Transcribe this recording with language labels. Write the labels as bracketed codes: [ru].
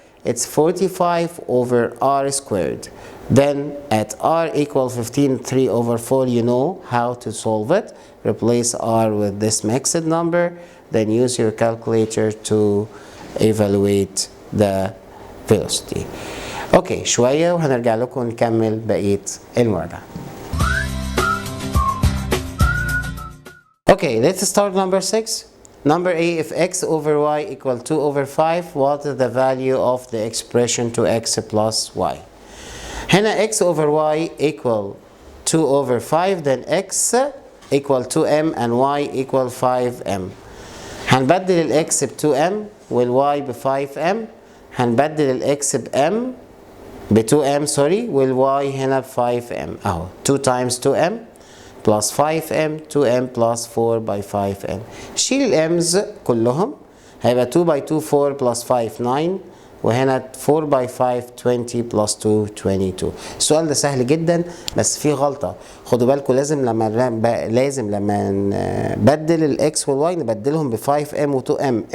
[en] It's 45/r squared. Then at r equal 15/3/4, you know how to solve it. Replace r with this mixed number. Then use your calculator to evaluate the velocity. [ar] Okay, شوية وهنرجع لكم نكمل بقية المراجعة. [en] Okay, let's start number 6. Number A, if x over y equal 2/5, what is the value of the expression to x plus y? هنا x over y equal 2/5, then x equal 2m and y equal 5m. [ar] هنبدل الاكس ب 2m والy ب 5m. هنبدل الاكس ب m ب 2m سوري والy هنا ب 5m. [en] اهو 2 times 2m plus 5m 2m plus 4 by 5m. [ar] شيل الامز كلهم هيبقى 2 by 2 4 plus 5 9 وهنا 4 by 5 20 plus 2 22. السؤال ده سهل جدا بس فيه غلطة. خدوا بالكم لازم لما نبدل الاكس والواي نبدلهم ب 5m و 2m.